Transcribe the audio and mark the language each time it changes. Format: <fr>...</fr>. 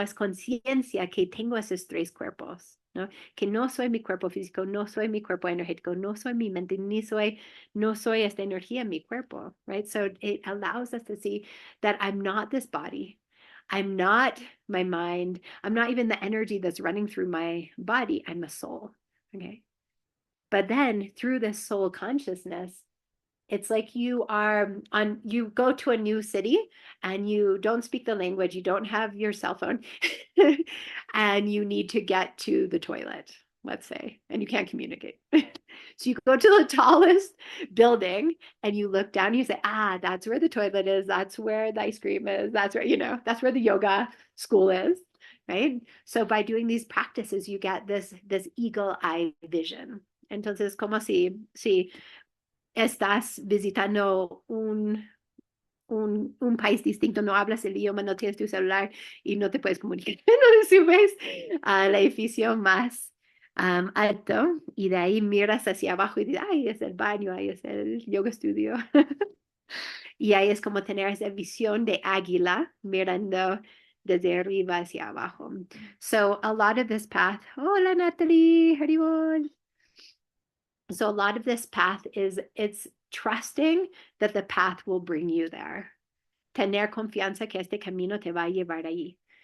<es>Es conciencia que tengo esos tres cuerpos, ¿no? Que no soy mi cuerpo físico, no soy mi cuerpo energético, no soy mi mente, no soy esta energía en mi cuerpo, right?</es> <en>So it allows us to see that I'm not this body. I'm not my mind. I'm not even the energy that's running through my body. I'm a soul. Okay. But then through this soul consciousness, it's like you go to a new city and you don't speak the language. You don't have your cell phone and you need to get to the toilet. let's say, and you can't communicate. So you go to the tallest building and you look down and you say, that's where the toilet is. That's where the ice cream is. That's where, that's where the yoga school is, right? So by doing these practices, you get this eagle eye vision.</en> <es>Entonces, como si estás visitando un país distinto, no hablas el idioma, no tienes tu celular y no te puedes comunicar. Entonces subes al edificio más alto y de ahí miras hacia abajo y dices, ahí es el baño, ahí es el yoga studio. Y ahí es como tener esa visión de águila mirando desde arriba hacia abajo.</es> <en>So a lot of this path, hola Natalie, Haribol. So a lot of this path it's trusting that the path will bring you there.</en> <es>Tener confianza que este camino te va a llevar ahí.</es>